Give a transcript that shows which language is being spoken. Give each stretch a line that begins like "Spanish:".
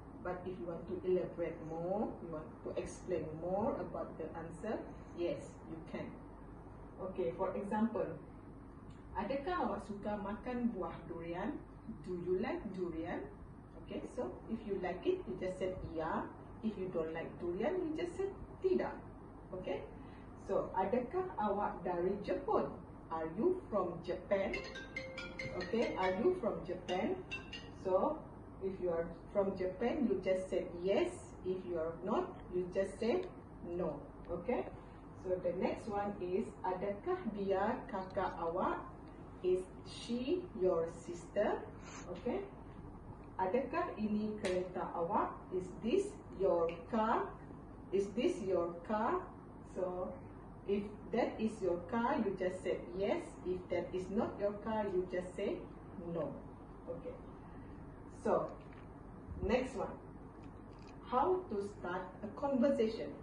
English: But if you want to elaborate more, you want to explain more about the answer, yes, you can.
Malay: Okay,
English: for example,
Malay: adakah awak suka makan buah durian?
English: Do you like durian? Okay, so if you like it, you just said yeah. If you don't like durian, you just said tidak.
Malay: Okay, so adakah awak dari Jepun?
English: Are you from Japan? Okay, are you from Japan? So if you are from Japan, you just said yes. If you are not, you just say no. Okay, so the next one is,
Malay: adakah dia kakak awak?
English: Is she your sister?
Malay: Okay, adakah ini kereta awak?
English: Is this your car? Is this your car? So if that is your car, you just said yes. If that is not your car, you just say no. Okay, so next one, how to start a conversation.